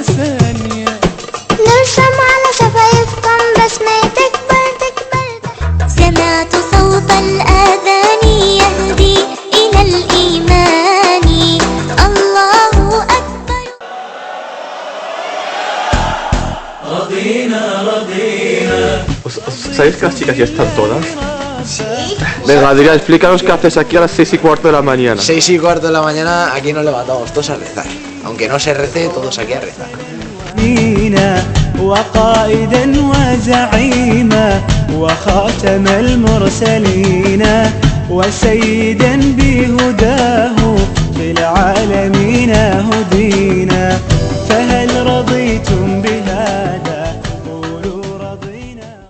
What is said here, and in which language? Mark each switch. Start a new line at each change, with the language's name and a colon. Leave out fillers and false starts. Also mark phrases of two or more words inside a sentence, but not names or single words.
Arabic: نرسم على شفايفكم بسمة تكبر تكبر تحت. سمعت صوت الآذان يهدي إلى الإيمان، الله أكبر. رضينا رضينا.
Spanish: ¿Sabéis que las chicas ya están todas? Sí. Venga, Adrián, explícanos qué haces aquí a las 6:15 de la mañana. 6:15 de la mañana, aquí nos levantamos todos a rezar. Aunque no se rece, todos aquí a rezar.
Arabic: وقائدا وزعيما وخاتم المرسلين وسيدا بهداه للعالمين هدينا، فهل رضيتم بهذا قولوا رضينا.